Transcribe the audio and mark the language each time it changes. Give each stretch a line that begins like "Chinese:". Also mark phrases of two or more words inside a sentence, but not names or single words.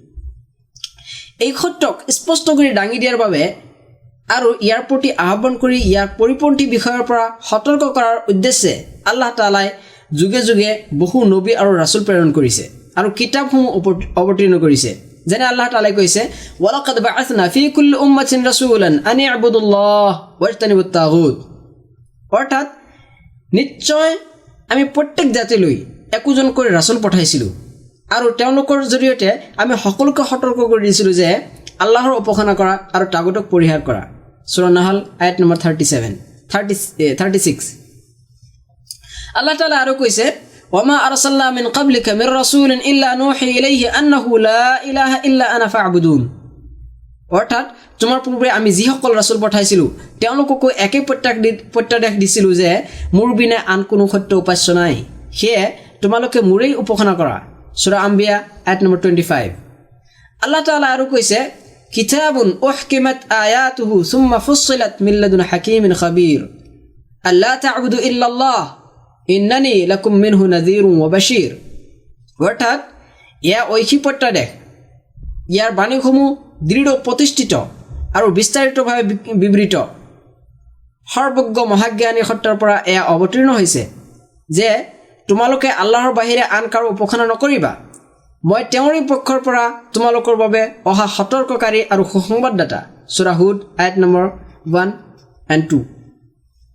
Assamese: এই সত্যক স্পষ্ট কৰি দাঙি দিয়াৰ বাবে আৰু ইয়াৰ প্ৰতি আহ্বান কৰি ইয়াৰ পৰিপন্থী বিষয়ৰ পৰা সতৰ্ক কৰাৰ উদ্দেশ্যে আল্লাহ তাআলাই যুগে যুগে বহু নবী আৰু ৰাসূল প্ৰেৰণ কৰিছে আৰু কিতাপসমূহ অৱতীৰ্ণ কৰিছে যেনে আল্লাহ তাআলাই কৈছে
Arabic: ولقد بعثنا في كل أمة رسولا أن اعبدوا الله واجتنبوا الطاغوت
Assamese: অৰ্থাৎ নিশ্চয় আমি প্ৰত্যেক জাতিলৈ একোজন কৰি ৰাসূল পঠাইছিলো আৰু তেওঁলোকৰ জৰিয়তে আমি সকলোকে সতৰ্ক কৰি দিছিলো যে আল্লাহৰ উপাসনা কৰা আৰু তাগুতক পৰিহাৰ কৰা সূৰা নাহল আয়াত নম্বৰ 36 আল্লাহ তাআলা আৰু কৈছে
Arabic: وما أرسلنا من قبلك من رسول إلا نوحي إليه أنه لا إله إلا أنا فاعبدون
Assamese: অৰ্থাৎ তোমাৰ পূৰ্বে আমি যি সকল ৰাসূল পঠাইছিলো তেওঁলোককো একে প্ৰত্যাদেশ দিছিলো যে মোৰ বিনা আন কোনো সত্য উপাস্য নাই সেয়ে তোমালোকে মোৰেই উপাসনা কৰা সূৰা আম্বিয়া আয়াত নম্বৰ 25 আল্লাহ তাআলা আৰু কৈছে
Arabic: كتاب أحكمت آياته ثم فصلت من لدن حكيم خبير ألا تعبدوا إلا الله إنني لكم منه نذير وبشير
Assamese: অৰ্থাৎ ইয়া ঐশী প্ৰত্যাদেশ ইয়াৰ বাণীসমূহ দৃঢ় প্ৰতিষ্ঠিত আৰু বিস্তাৰিতভাৱে বিবৃত সৰ্বজ্ঞ মহাজ্ঞানী সত্ৰৰ পৰা এয়া অৱতীৰ্ণ হৈছে যে তোমালোকে আল্লাহৰ বাহিৰে আন কাৰো উপাসনা নকৰিবা মই তেওঁৰে পক্ষৰ পৰা তোমালোকৰ বাবে অহা সতৰ্ককাৰী আৰু সুসংবাদদাতা সূৰা হুদ আয়াত নম্বৰ 1 and 2